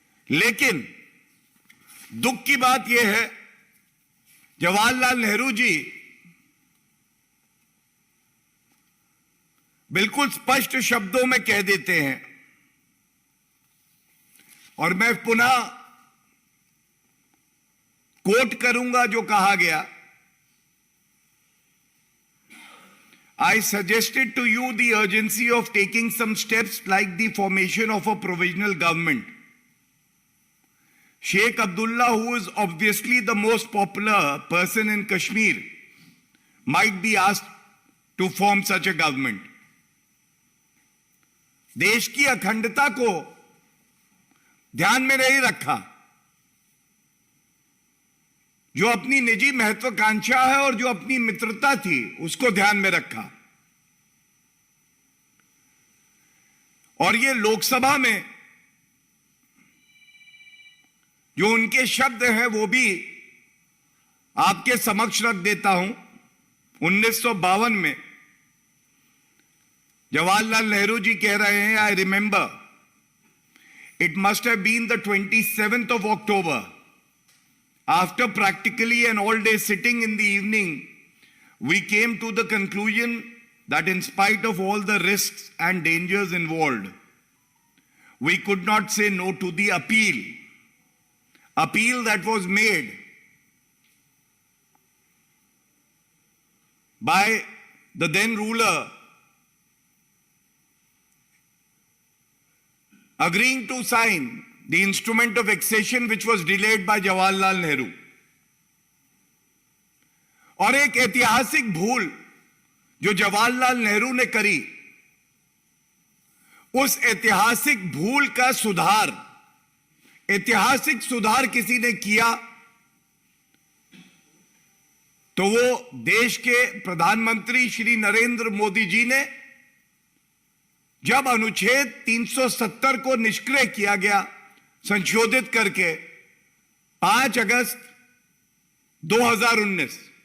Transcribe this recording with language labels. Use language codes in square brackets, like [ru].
[hi] लेकिन दुख की बात यह है, जवाहरलाल नेहरू जी बिल्कुल स्पष्ट शब्दों में कह देते हैं, और मैं पुनः कोट करूंगा जो कहा गया, [en] I suggested to you the urgency of taking some steps like the formation of a provisional government. Sheikh Abdullah, who is obviously the most popular person in Kashmir, might be asked to form such a government. [hi] देश की अखंडता को ध्यान में नहीं रखा, जो अपनी निजी महत्वाकांक्षा है और जो अपनी मित्रता थी उसको ध्यान में रखा। और ये लोकसभा में जो उनके शब्द हैं वो भी आपके समक्ष रख देता हूं। 1952 में जवाहरलाल नेहरू जी कह रहे हैं, [en] I remember it must have been the 27th of October. After practically an all-day sitting in the evening, we came to the conclusion that in spite of all the risks and dangers involved, we could not say no to the appeal that was made by the then ruler, agreeing to sign the instrument of accession which was delayed by Jawaharlal Nehru. [hi] और एक ऐतिहासिक भूल जो जवाहरलाल नेहरू ने करी, उस ऐतिहासिक भूल का सुधार, ऐतिहासिक सुधार किसी ने किया तो वो देश के प्रधानमंत्री श्री नरेंद्र मोदी जी ने, जब अनुच्छेद 370 को निष्क्रिय किया गया संशोधित करके 5 अगस्त 2019।